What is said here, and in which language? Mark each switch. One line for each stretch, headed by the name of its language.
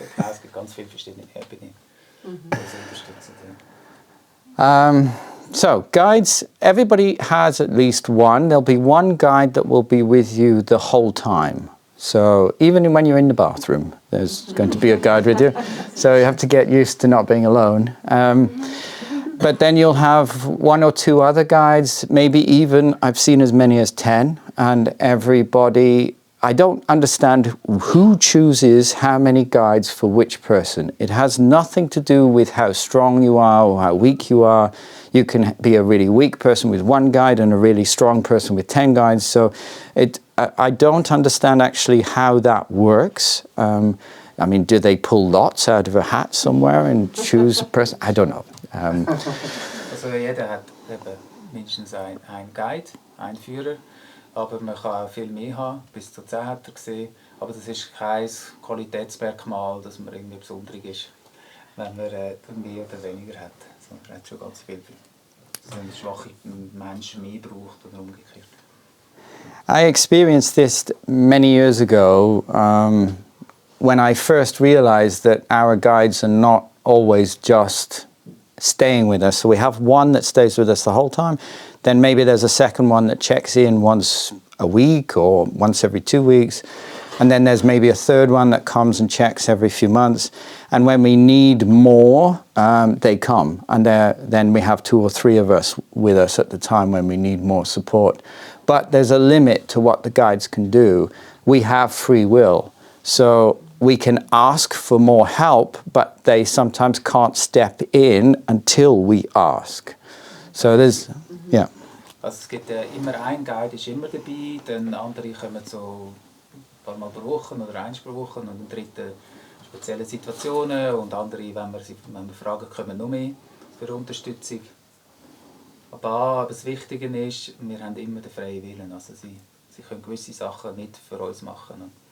German: Es gibt ganz viele verschiedene Ebenen, die sie unterstützen. Ja.
English: So, guides, everybody has at least one. There'll be one guide that will be with you the whole time. So, even when you're in the bathroom, there's going to be a guide with you. So, you have to get used to not being alone. But then you'll have one or two other guides, maybe even, I've seen as many as 10. And everybody, I don't understand who chooses how many guides for which person. It has nothing to do with how strong you are or how weak you are. You can be a really weak person with one guide and a really strong person with 10 guides. So I don't understand actually how that works. I mean, do they pull lots out of a hat somewhere and choose a person? I don't know.
German: Also jeder hat eben mindestens ein Guide, einen Führer, aber man kann auch viel mehr haben, bis zu 10 hat er gesehen. Aber das ist kein Qualitätsmerkmal, dass man irgendwie besonderig ist, wenn man mehr oder weniger hat. Also man hat schon ganz viel, dass ein schwacher Mensch mehr braucht oder umgekehrt.
English: I experienced this many years ago when I first realized that our guides are not always just staying with us. So we have one that stays with us the whole time. Then maybe there's a second one that checks in once a week or once every 2 weeks. And then there's maybe a third one that comes and checks every few months. And when we need more, they come. And then we have 2 or 3 of us with us at the time when we need more support. But there's a limit to what the guides can do. We have free will. So we can ask for more help, but they sometimes can't step in until we ask. So there's, yeah.
German: Also es gibt immer ein Guide, ist immer dabei, dann andere kommen so ein paar Mal pro Woche oder eins pro Woche und ein dritter spezielle Situationen und andere, wenn wir fragen, kommen noch mehr für Unterstützung. Aber das Wichtige ist, wir haben immer den freien Willen, also sie können gewisse Sachen nicht für uns machen.